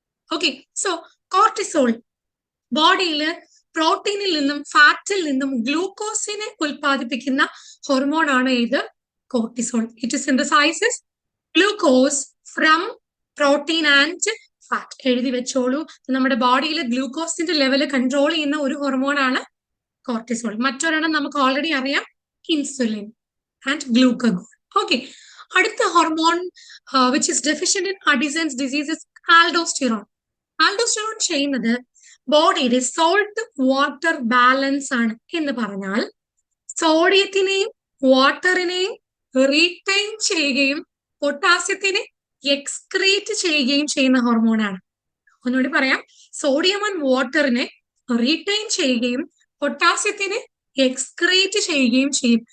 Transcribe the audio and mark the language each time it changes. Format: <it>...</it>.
<ml>Okay, so cortisol ബോഡിയിൽ പ്രോട്ടീനിൽ നിന്നും ഫാറ്റിൽ നിന്നും ഗ്ലൂക്കോസിനെ ഉൽപ്പാദിപ്പിക്കുന്ന ഹോർമോൺ ആണ് ഇത് cortisol.</ml> <en>It synthesises glucose from protein and fat.</en> <ml>എഴുതി വെച്ചോളൂ, നമ്മുടെ ബോഡിയിൽ ഗ്ലൂക്കോസിന്റെ ലെവൽ കൺട്രോൾ ചെയ്യുന്ന ഒരു ഹോർമോൺ ആണ് കോർട്ടിസോൾ. മറ്റൊരെണ്ണം നമുക്ക് ഓൾറെഡി അറിയാം, ഇൻസുലിൻ and glucagon.</ml> <en>Okay,</en> <ml>അടുത്ത hormone</ml> <en>which is deficient in Addison's disease is aldosterone.</en> <ml>Aldosterone ചെയ്യുന്നത് ബോഡിയുടെ സോൾട്ട് വാട്ടർ ബാലൻസ് ആണ്. എന്ന് പറഞ്ഞാൽ സോഡിയത്തിനെയും വാട്ടറിനെയും റീറ്റെയിൻ ചെയ്യുകയും പൊട്ടാസ്യത്തിനെ എക്സ്ക്രീറ്റ് ചെയ്യുകയും ചെയ്യുന്ന ഹോർമോണാണ്. ഒന്നുകൂടി പറയാം, സോഡിയം ആൻഡ് വാട്ടറിനെ റീറ്റെയിൻ ചെയ്യുകയും പൊട്ടാസ്യത്തിനെ എക്സ്ക്രീറ്റ് ചെയ്യുകയും ചെയ്യും.</ml>